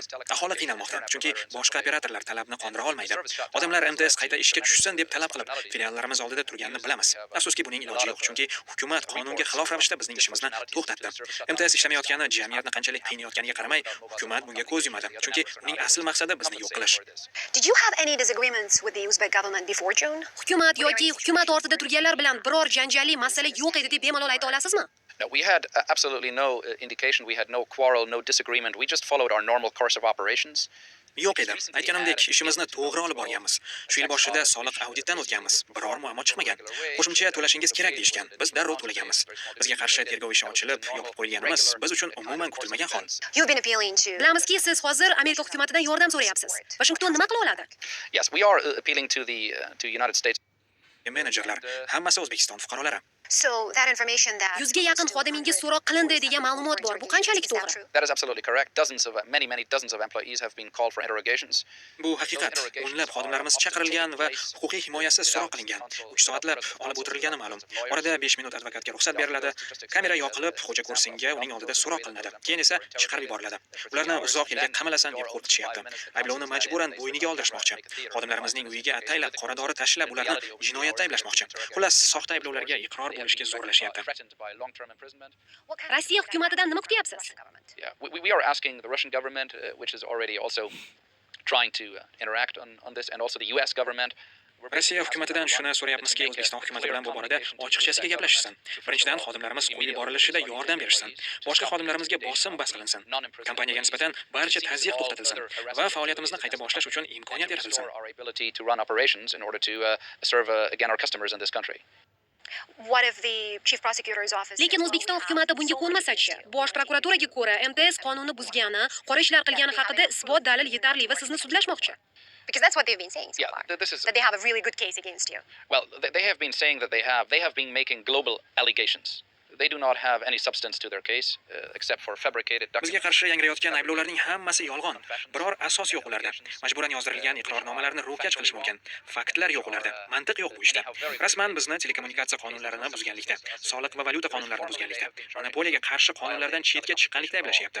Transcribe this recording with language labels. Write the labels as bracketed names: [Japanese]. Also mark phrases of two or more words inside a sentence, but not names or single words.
[Uzbek] Aholi qiynalmoqda, chunki boshqa operatorlar talabni qondira olmaydi. Odamlar MTS qayta ishga tushsin deb talab qilib, filiallarimiz oldida turganini bilamiz. Afsuski buning iloji yo'q, chunki hukumat qonunga xilof ravishda bizning ishimizni to'xtatdi. MTS ishlamayotgani jamiyatni qanchalik qiynayotganiga qaramay, hukumat bunga ko'z yumadi, chunki uning asl maqsadi bizni yo'q qilish. [English] Did you have any disagreements with the Uzbek government before June? [Uzbek] Hukumat yoki hukumat ortida turganlar bilan biror janjalli masala yo'q edi deb bemalol ayta olasizmi? [English] No, we had absolutely no indication, we had no quarrel, no disagreement. We just followed our normal course of operations. [Uzbek] Yo'q edi. Aytganimdek, ishimizni to'g'ri olib borganmiz. Shu yil boshida soliq auditdan o'tganmiz. Biror muammo chiqmagan. Qo'shimcha to'lashingiz kerak deyishgan. Biz darrov to'laganmiz. Bizga qarshi tergov ishi ochilib, yopib qo'yganimiz biz uchun umuman kutilmagan hol. [English] You've been appealing to. [Uzbek] Bilamizki, siz hozir Amerika hukumatidan yordam so'rayapsiz. Washington nima qila oladi? [English] Yes, we are appealing to the to United States. [Uzbek] Menejerlar hammasi O'zbekiston fuqarolari. [English] So that information that [Uzbek] 100 ga yaqin xodimingiz so'roq qilindi degan ma'lumot bor. Bu qanchalik to'g'ri? [English] That is absolutely correct. Many dozens of employees have been called for interrogations. [Uzbek] Bu haqiqat. O'nlab xodimlarimiz chaqirilgan va huquqiy himoyasi so'roq qilingan. 3 soatlab olib o'tirilgani ma'lum. Orada 5 minut advokatga ruxsat beriladi. Kamera yoqilib, xo'ja kursinga uning oldida so'roq qilinadi. Keyin esa chiqarib yuboriladi. Ularni uzoq yilga qamalasan deb qo'rqitishyapti. Ayblovni majburan bo'yniga oldirishmoqchi. Xodimlarimizning uyiga ataylab qora dori tashlab, ularni jinoyatda ayblashmoqchi. Xullas, soxta ayblovlarga iqror bo'lishga zo'rlashyapti. Rossiya hukumatidan nima kutyapsiz? [English] Yeah, we are asking the Russian government, which is already also trying to interact on this, and also the US government. [Uzbek] Rossiya hukumatidan shuni so'rayapmizki, O'zbekiston hukumati bilan bu borada ochiqchasiga gaplashishsin. Birinchidan, xodimlarimiz qo'yib yuborilishida yordam berishsin. Boshqa xodimlarimizga bosim bas qilinsin. Kompaniyaga nisbatan barcha tazyiq to'xtatilsin va faoliyatimizni qayta boshlash uchun imkoniyat yaratilsin. [English] what if the chief prosecutor's office [Uzbek] Lekin O'zbekiston hukumati bunga ko'nmasa-chi? Bosh prokuraturaga ko'ra, MTS qonunni buzgani, qora ishlar qilgani haqida isbot dalil yetarli va sizni sudlashmoqchi. [English] Because that's what they've been saying so Yeah, far. this is That they have a really good case against you. well. They have been saying that they have been making global allegations. They do not have any substance to their case except for fabricated [Uzbek] Bizga [English] documents. [Uzbek] qarshi yangrayotgan ayblovlarning hammasi yolg'on. Biror asos yo'q ularda. Majburan yozdirilgan iqrornomalarni ro'kach qilish mumkin. Faktlar yo'q ularda. Mantiq yo'q bu ishda. Rasman bizni telekommunikatsiya qonunlarini buzganlikda, soliq va valyuta qonunlarini buzganlikda, monopoliyaga qarshi qonunlardan chetga chiqqanlikda ayblashyapti.